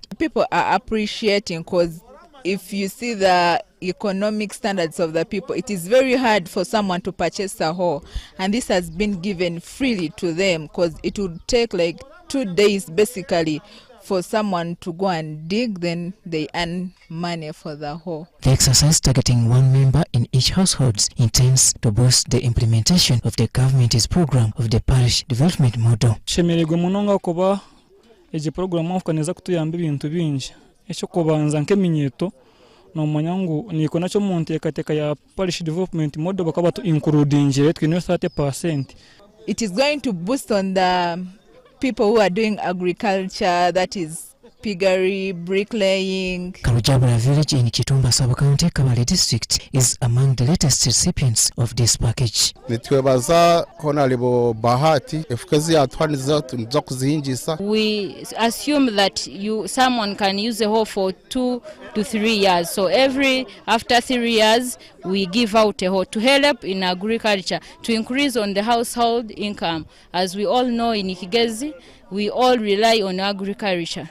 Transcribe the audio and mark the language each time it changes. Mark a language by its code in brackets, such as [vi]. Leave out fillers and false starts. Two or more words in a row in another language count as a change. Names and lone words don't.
[en] People are appreciating because if you see the economic standards of the people, it is very hard for someone to purchase a hoe, and this has been given freely to them because it would take like 2 days basically for someone to go and dig, then they earn money for the hoe. The exercise, targeting 1 member in each household, intends to boost the implementation of the government's program of the parish development model. [nyn] Shemererwa munonga kuba egi program afukaneza kutuyamba ibintu bingi ekyo kubanza nk'eminyeto nomanya ngu niko nacho mu nteekateeka ya [en] parish development model [nyn] bakaba tu includingire twine 30%. [en] It is going to boost on the people who are doing agriculture, that is piggery, bricklaying. Karujabura village in Kitumba sub-county, Kabale district, is among the latest recipients of this package. [nyn] Nitwebaza Honorable Bahati efukezi yatwaniza tuza kuzihinjisa. [en] We assume that someone can use a hoe for 2 to 3 years. So after 3 years we give out a hoe to help in agriculture, to increase on the household income. As we all know, in Ikigezi we all rely on agriculture.